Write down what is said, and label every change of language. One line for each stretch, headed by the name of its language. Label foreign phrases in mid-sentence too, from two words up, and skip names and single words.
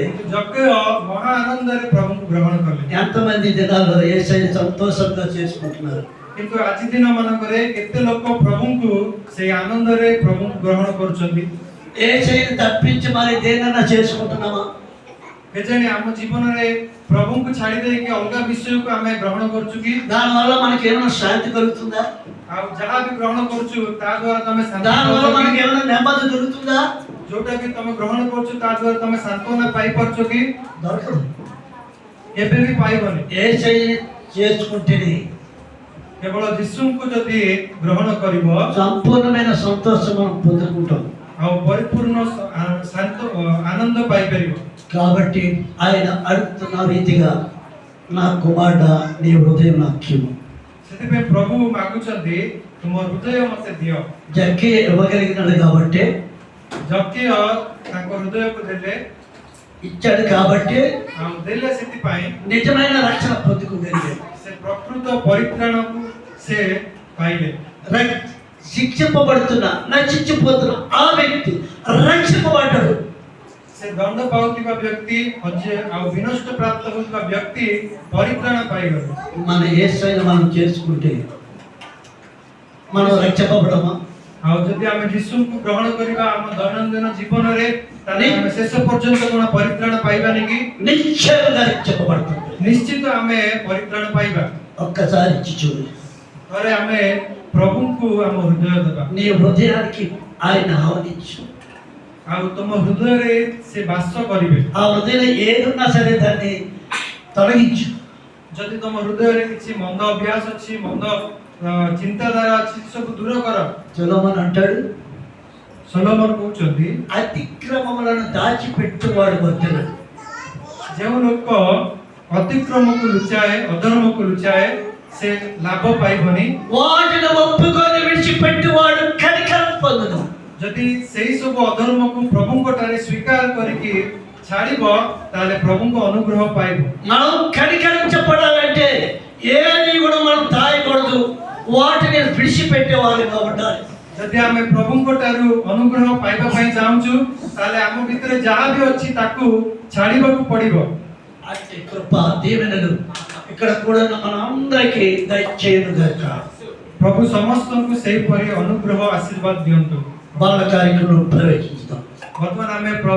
Odia: ଯଜ୍ଞ ମହା ଆନନ୍ଦରେ ପ୍ରଭୁଙ୍କୁ ଗ୍ରହଣ କଲେ।
Telugu: ఎంతమంది దినాల్లో యేసయ్యని సంతోషంగా చేసుకుంటున్నారు।
Odia: କିନ୍ତୁ ଆଜି ଦିନ ମାନଙ୍କରେ କେତେ ଲୋକ ପ୍ରଭୁଙ୍କୁ ସେଇ ଆନନ୍ଦରେ ପ୍ରଭୁଙ୍କୁ ଗ୍ରହଣ କରୁଛନ୍ତି।
Telugu: యేసయ్యని తప్పించి మరి దేనన్నా చేసుకుంటున్నామా?
Odia: କେଜାଣି ଆମ ଜୀବନରେ ପ୍ରଭୁଙ୍କୁ ଛାଡ଼ି ଦେଇକି ଅଲଗା ବିଷୟକୁ ଆମେ ଗ୍ରହଣ କରୁଛୁ କି?
Telugu: దానివల్ల మనకి ఏమైనా శాంతి కలుగుతుందా?
Odia: ଆଉ ଯାହା ବି ଗ୍ରହଣ କରୁଛୁ ତା ଦ୍ୱାରା ତମେ ଶାନ୍ତି
Telugu: దానివల్ల
Odia: ପାଉଛ
Telugu: మనకి
Odia: କି?
Telugu: ఏమైనా నెమ్మది దొరుకుతుందా?
Odia: ଯୋଉଟା ବି ତମେ ଗ୍ରହଣ କରୁଛୁ ତା ଦ୍ୱାରା ତମେ ସାନ୍ତ୍ୱନା ପାଇପାରୁଛ କି?
Telugu: దొరకదు।
Odia: କେବେ ବି ପାଇବନି।
Telugu: యేసయ్యని చేర్చుకుంటేనే
Odia: କେବଳ ଯୀଶୁଙ୍କୁ ଯଦି ଗ୍ରହଣ କରିବ,
Telugu: సంపూర్ణమైన సంతోషం మనం పొందుకుంటాం।
Odia: ଆଉ ପରିପୂର୍ଣ୍ଣ ଶାନ୍ତ ଆନନ୍ଦ ପାଇପାରିବ।
Telugu: కాబట్టి ఆయన అడుగుతున్న రీతిగా నా కుమారుడా నీ హృదయం నాకు ఇవ్వు।
Odia: ସେଥିପାଇଁ ପ୍ରଭୁ ମାଗୁଛନ୍ତି, ତୁମ ହୃଦୟ ମୋତେ ଦିଅ।
Telugu: జక్కి ఇవ్వగలిగినాడు కాబట్టి,
Odia: ଯଜ୍ଞ ତାଙ୍କ ହୃଦୟକୁ ଦେଲେ,
Telugu: ఇచ్చాడు కాబట్టి
Odia: ଆଉ ଦେଲେ ସେଥିପାଇଁ
Telugu: నిజమైన రక్షణ పొందుకోగలిగాడు।
Odia: ସେ ପ୍ରକୃତ ପରିତ୍ରାଣକୁ ସେ ପାଇଲେ।
Telugu: శిక్షింపబడుతున్న నశించిపోతున్న ఆ వ్యక్తి రక్షింపబడ్డాడు।
Odia: ସେ ଦଣ୍ଡ ପାଉଥିବା ବ୍ୟକ୍ତି ଆଉ ବିନଷ୍ଟ ପ୍ରାପ୍ତ ହେଉଥିବା ବ୍ୟକ୍ତି ପରିତ୍ରାଣ ପାଇଗଲେ।
Telugu: మన యేసయ్యను మనం చేసుకుంటే మనం రక్షింపబడమా?
Odia: ଆଉ ଯଦି ଆମେ ଯୀଶୁଙ୍କୁ ଗ୍ରହଣ କରିବା ଆମ ଦୈନନ୍ଦିନ ଜୀବନରେ, ତାହେଲେ ଆମେ ଶେଷ ପର୍ଯ୍ୟନ୍ତ କଣ ପରିତ୍ରାଣ ପାଇବାନି କି?
Telugu: నిశ్చయంగా రక్షింపబడతాం।
Odia: ନିଶ୍ଚିତ ଆମେ ପରିତ୍ରାଣ ପାଇବା।
Telugu: ఒక్కసారి ఇచ్చి చూడు।
Odia: ଥରେ ଆମେ ପ୍ରଭୁଙ୍କୁ ଆମ ହୃଦୟ ଦେବା।
Telugu: నీ హృదయానికి ఆయన ఆహ్వానించు।
Odia: ଆଉ ତମ ହୃଦୟରେ ସେ ବାସ କରିବେ।
Telugu: ఆ హృదయంలో ఏదున్నా సరే దాన్ని తొలగించు।
Odia: ଯଦି ତମ ହୃଦୟରେ କିଛି ମନ୍ଦ ଅଭ୍ୟାସ ଅଛି, ମନ୍ଦ ଚିନ୍ତାଧାରା ଅଛି, ସବୁ ଦୂର କର।
Telugu: సొలొమోను అంటాడు,
Odia: ସଲୋମନ କହୁଛନ୍ତି,
Telugu: అతిక్రమములను దాచిపెట్టువాడు వర్ధనుడు।
Odia: ଯେଉଁ ଲୋକ ଅତିକ୍ରମକୁ ଲୁଚାଏ, ଅଧର୍ମକୁ ଲୁଚାଏ, ସେ ଲାଭ ପାଇବନି।
Telugu: వాటిని ఒప్పుకొని విడిచిపెట్టువాడు కనికరం పొందును।
Odia: ଯଦି ସେଇ ସବୁ ଅଧର୍ମକୁ ପ୍ରଭୁଙ୍କ ଠାରେ ସ୍ୱୀକାର କରିକି ଛାଡ଼ିବ ତାହେଲେ ପ୍ରଭୁଙ୍କ ଅନୁଗ୍ରହ ପାଇବ।
Telugu: మనం కనికరించబడాలంటే ఏది కూడా మనం దాయకూడదు, వాటిని విడిచిపెట్టే వారిగా ఉండాలి.
Odia: ଯଦି ଆମେ ପ୍ରଭୁଙ୍କ ଠାରୁ ଅନୁଗ୍ରହ ପାଇବା ପାଇଁ ଚାହୁଁଛୁ ତାହେଲେ ଆମ ଭିତରେ ଯାହା ବି ଅଛି ତାକୁ ଛାଡ଼ିବାକୁ ପଡ଼ିବ।
Telugu: అట్టి కృప దీవెనలు ఇక్కడ కూడా మనందరికీ దయచేయను గాక।
Odia: ପ୍ରଭୁ ସମସ୍ତଙ୍କୁ ସେହିପରି ଅନୁଗ୍ରହ ଆଶୀର୍ବାଦ ଦିଅନ୍ତୁ।
Telugu: బాల కార్యక్రమంలో ప్రవేశిస్తాం।
Odia: ବର୍ତ୍ତମାନ ଆମେ